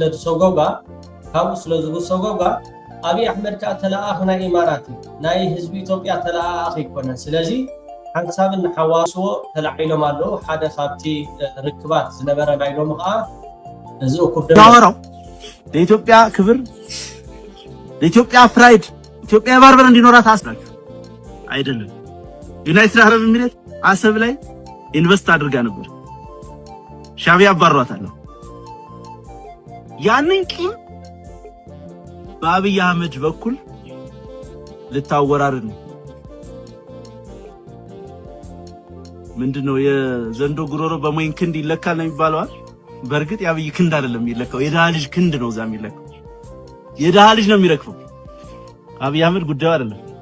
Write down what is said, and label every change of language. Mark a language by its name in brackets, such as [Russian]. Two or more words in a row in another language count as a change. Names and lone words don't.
[Tigrinya] ስለዝጉሰጎጋ ኣብይ ኣሕመድ ከዓ ተለኣኽ ናይ ኢማራት እዩ ናይ ህዝቢ ኢትዮጵያ ተለኣኽ ይኮነን። ስለዚ ሓንሳብን ሓዋስዎ ተላዒሎም ኣለዉ። ሓደ ካብቲ ርክባት ዝነበረ ናይ ሎሚ ከዓ እዚ እኩብ [Amharic] ዳወራው ለኢትዮጵያ ክብር ለኢትዮጵያ ፕራይድ ኢትዮጵያ ባርበር እንዲኖራት አስናችሁ አይደለም። ዩናይትድ አረብ ኤሚሬት አሰብ ላይ ኢንቨስት አድርጋ ነበር። ሻቢያ አባሯታል። ያንን ቂም በአብይ አህመድ በኩል ልታወራርድ ነው። ምንድነው የዘንዶ ጉሮሮ በሞይን ክንድ ይለካል ነው የሚባለው። በእርግጥ የአብይ ክንድ አይደለም የሚለካው፣ የደሃ ልጅ ክንድ ነው እዛ የሚለካው። የደሃ ልጅ ነው የሚረክፈው። አብይ አህመድ ጉዳዩ አይደለም።